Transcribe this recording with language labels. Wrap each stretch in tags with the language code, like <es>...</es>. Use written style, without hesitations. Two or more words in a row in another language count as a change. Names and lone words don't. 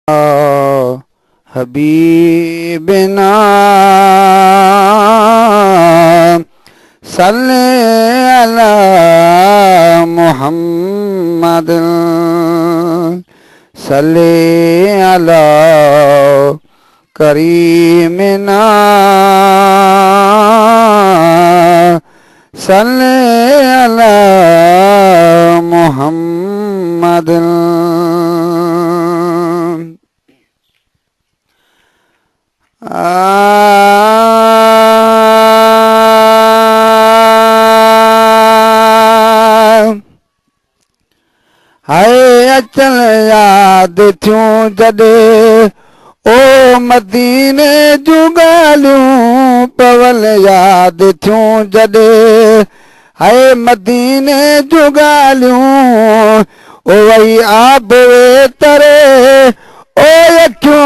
<ar>حبيبنا صلِّ على محمد صلِّ على كريمنا صلِّ على محمد.</ar> <sd>हाय अचल याद थियूं जॾहिं ओ मदीने जूं ॻाल्हियूं पवल याद थियूं जॾहिं हाय मदीने जूं ॻाल्हियूं ओ वही आब तरे ओ अखियूं</sd>